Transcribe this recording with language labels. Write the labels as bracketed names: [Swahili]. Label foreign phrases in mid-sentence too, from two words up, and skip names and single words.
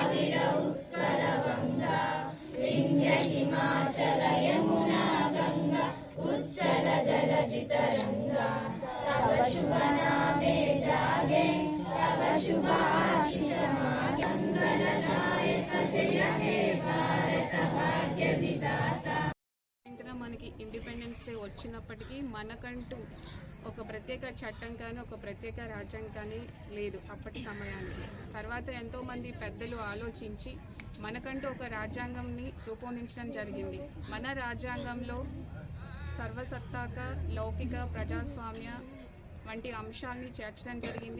[Bangla] বেদ উৎকল বঙ্গ বিন্ধ্য হিমাচল যমুনা গঙ্গা উচ্ছল জলজিতরঙ্গ তব শুভ নামে জাগে তব শুভ আশিস মাগে মঙ্গলদায়ক জয় হে ভারত ভাগ্য বিধাতা। [Telugu] మనకి ఇండిపెండెన్స్ డే వచ్చినప్పటికీ మనకంటూ ఒక ప్రత్యేక చట్టం కానీ ఒక ప్రత్యేక రాజ్యాంగం కానీ లేదు అప్పటి సమయానికి. తర్వాత ఎంతోమంది పెద్దలు ఆలోచించి మనకంటూ ఒక రాజ్యాంగంని రూపొందించడం జరిగింది. మన రాజ్యాంగంలో సర్వసత్తాక లౌకిక ప్రజాస్వామ్య వంటి అంశాలని చేర్చడం జరిగింది.